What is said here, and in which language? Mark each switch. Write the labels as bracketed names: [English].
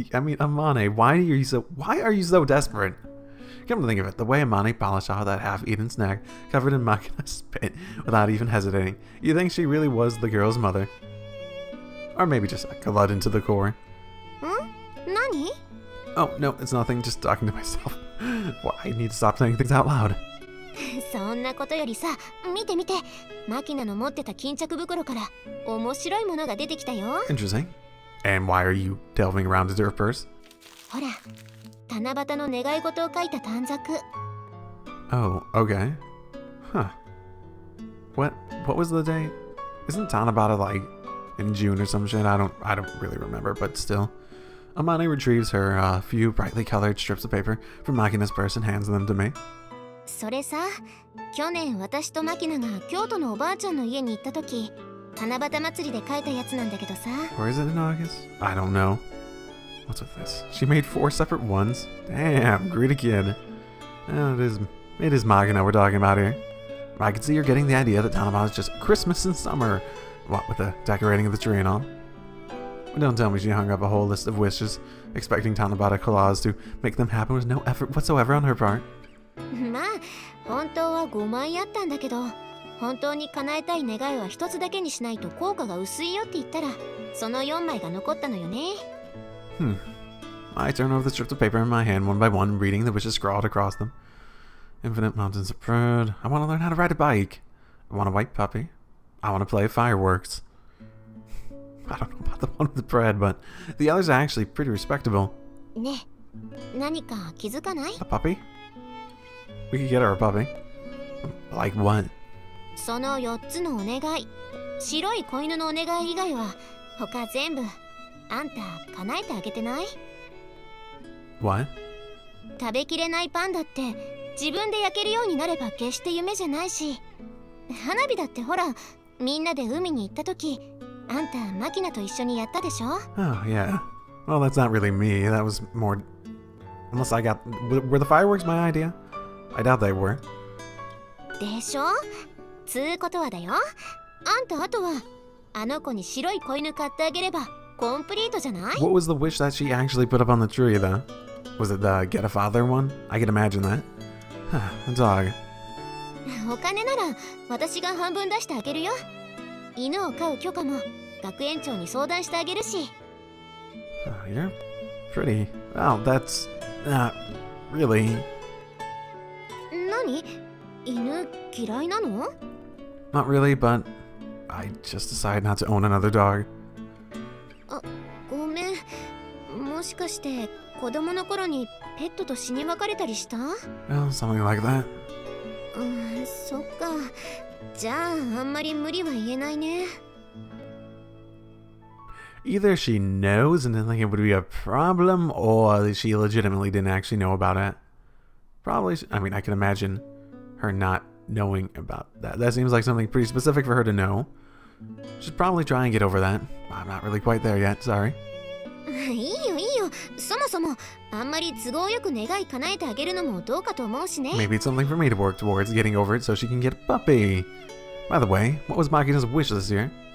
[English] I mean, Amane, why are you so desperate? Come to think of it, the way Amane polished off that half-eaten snack covered in Makina's spit without even hesitating, you think she really was the girl's mother. Or maybe just a glutton to the core. [Japanese] Nani? [English] Oh, no, it's nothing, just talking to myself. Well, I need to stop saying things out loud. [Japanese] そんなことよりさ、見て見て、マキナの持ってた巾着袋から面白いものが出てきたよ。 [English] Interesting. And why are you delving around into her purse? [Japanese] ほら、七夕の願い事を書いた短冊。 [English] Oh, okay. Huh. What was the date? Isn't Tanabata like in June or some shit? I don't really remember, but still. Amane retrieves her few brightly colored strips of paper from Makina's purse and hands them to me. [Japanese] それさ、去年私とマキナが京都のおばあちゃんの家に行った時、七夕祭りで書いたやつなんだけどさ。 [English] Or is it in August? I don't know. What's with this? She made 4 separate ones? Damn, greedy kid. It is Makina we're talking about here. I can see you're getting the idea that Tanabata is just Christmas and summer. What with the decorating of the tree and all. Don't tell me she hung up a whole list of wishes, expecting Tanabata Claus to make them happen with no effort whatsoever on her part. [Japanese] まあ、本当は5枚あったんだけど、本当に叶えたい願いは一つだけにしないと効果が薄いよって言ったら、その4枚が残ったのよね。 [English] I turn over the strips of paper in my hand one by one, reading the wishes scrawled across them. Infinite mountains of bread. I want to learn how to ride a bike. I want a white puppy. I want to play fireworks. I don't know about the one with the bread, but the others are actually pretty respectable. [Japanese] ね、何か気づかない？ [English] A puppy? We could get her a puppy. Like what? [Japanese] その4つのお願い、白い子犬のお願い以外は他全部あんた叶えてあげてない？ [English] What? [Japanese] 食べきれないパンだって自分で焼けるようになれば決して夢じゃないし、花火だってほらみんなで海に行った時あんたマキナと一緒にやったでしょ？ [English] Oh, yeah. Well, that's not really me. That was more... Unless I got... Were the fireworks my idea? I doubt they were. [Japanese] でしょ？つうことはだよ。あんたあとはあの子に白い子犬買ってあげればコンプリートじゃない？ [English] What was the wish that she actually put up on the tree, though? Was it the get a father one? I can imagine that. A dog. [Japanese] お金なら私が半分出してあげるよ。犬を飼う許可も学園長に相談してあげるし。 [English] Oh, you're pretty... Well, that's... not really... [Japanese] 何？犬嫌いなの？ [English] Not really, but... I just decided not to own another dog. [Japanese] あ、ごめん。もしかして子供の頃にペットと死に別れたりした？ Well, something like that. そっか。じゃああんまり無理は言えないね。 [English] Either she knows and didn't think it would be a problem, or she legitimately didn't actually know about it. Probably, I mean, I can imagine her not knowing about that. That seems like something pretty specific for her to know. Should probably try and get over that. I'm not really quite there yet, sorry. [Japanese] いいよいいよ。そもそもあんまり都合よく願い叶えてあげるのもどうかと思うしね。 [English] Maybe it's something for me to work towards getting over it so she can get a puppy. By the way, what was Makina's wish this year?